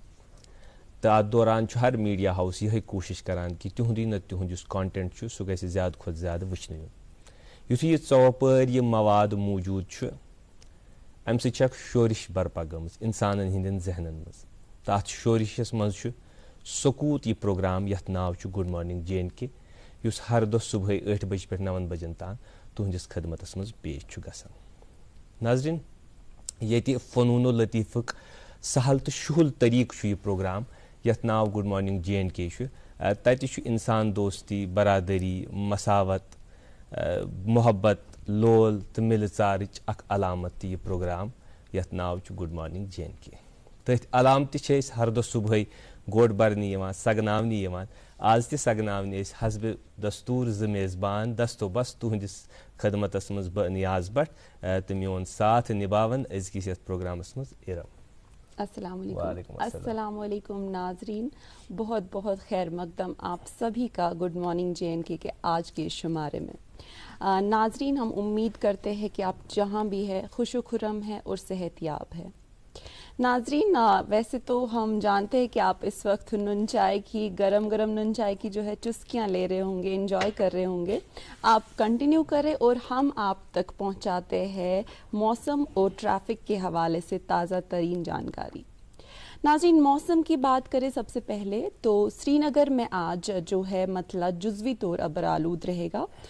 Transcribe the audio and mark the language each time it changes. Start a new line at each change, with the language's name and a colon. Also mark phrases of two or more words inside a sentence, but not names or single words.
Kashmiri: تو ات دوران ہر میڈیا ہاؤس یہ کوشش کران کہ تہندی نہ تہند اس کانٹینٹ سہ گژھِ زیادہ کھت زیادہ وچھنہ یتھے یہ ژوپر یہ مواد موجود ام سہ شورش برپا گمز انسانن ہندین ذہنن مز تات شورشس مز سکوت یہ پروگرام یت ناو گڈ مارننگ JNK اس ہر دہ صبح 8 بجے پہ 9 بجن تان تہندس خدمتس مز پیش گژھان ناظرین یہ فنون و لطیفک سہل تو شہل طریقہ یہ پروگرام یت ناو گڈ مارننگ JNK تتہ انسان دوستی برادری مساوت محبت لول تو مل ژارچ اخ علامت یہ پروگرام یت ناو گڈ مارننگ JNK تھی علامت ہر دہ صبح گوڑ برنے سگنانے آج تہ سگنانے حسب دستور ز میزبان دستو بس تہندس خدمتس مز بہ نیاز بٹ تو میون ساتھ نباون ازکس یتھ پروگرامس مز ارم
Arabic: السلام علیکم السلام علیکم
Urdu: ناظرین بہت بہت خیر مقدم آپ سبھی کا گڈ مارننگ JNK کے آج کے شمارے میں ناظرین ہم امید کرتے ہیں کہ آپ جہاں بھی ہے خوش و خرم ہیں اور صحت یاب ہے ناظرین ویسے تو ہم جانتے ہیں کہ آپ اس وقت نون چائے کی گرم گرم نون چائے کی جو ہے چسکیاں لے رہے ہوں گے انجوائے کر رہے ہوں گے آپ کنٹینیو کریں اور ہم آپ تک پہنچاتے ہیں موسم اور ٹریفک کے حوالے سے تازہ ترین جانکاری ناظرین موسم کی بات کریں سب سے پہلے تو سری نگر میں آج جو ہے مطلب جزوی طور ابرآلود رہے گا